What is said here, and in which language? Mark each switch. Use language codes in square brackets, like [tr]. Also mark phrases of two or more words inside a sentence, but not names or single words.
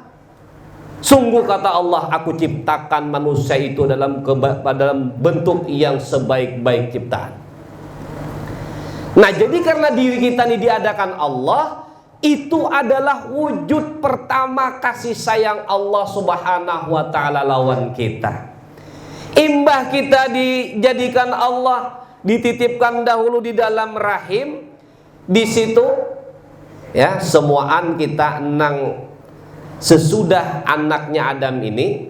[id] Sungguh kata Allah, aku ciptakan manusia itu dalam bentuk yang sebaik-baik ciptaan. Nah, jadi karena diri kita ini diadakan Allah, itu adalah wujud pertama kasih sayang Allah [ar] Subhanahu wa taala [id] lawan kita. Imbah kita dijadikan Allah, dititipkan dahulu di dalam rahim, di situ ya semuaan kita nang sesudah anaknya Adam ini.